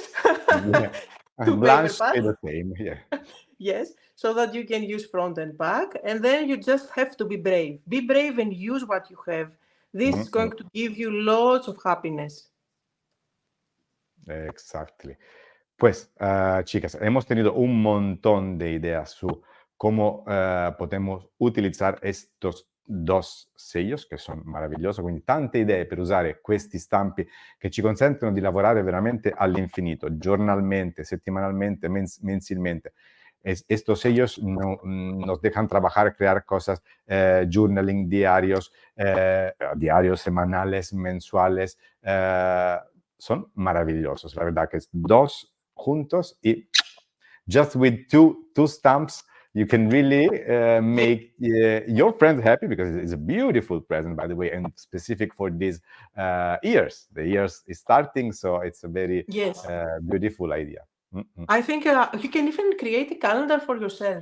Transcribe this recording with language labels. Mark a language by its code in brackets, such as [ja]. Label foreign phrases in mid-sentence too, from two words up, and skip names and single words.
[en] Yeah, two paper Blanche say pads, the same. Yeah. yes, so that you can use front and back. And then you just have to be brave. Be brave and use what you have. This is Mhm. going to give you lots of happiness. Exactly. [es] Pues, chicas, hemos tenido un montón de ideas su cómo podemos utilizar estos dos sellos [it] che sono meravigliosi, quindi tante idee per usare questi stampi che ci consentono di lavorare veramente all'infinito, giornalmente, settimanalmente, mensilmente. [es] Estos sellos nos dejan trabajar, crear cosas, journaling, diarios semanales, mensuales, son maravillosos. La verdad que es dos juntos y [en] just with two stamps you can really make your friend happy, because it's a beautiful present, by the way, and specific for these years. The years is starting, so it's a very Yes. beautiful idea. I think you can even create a calendar for yourself.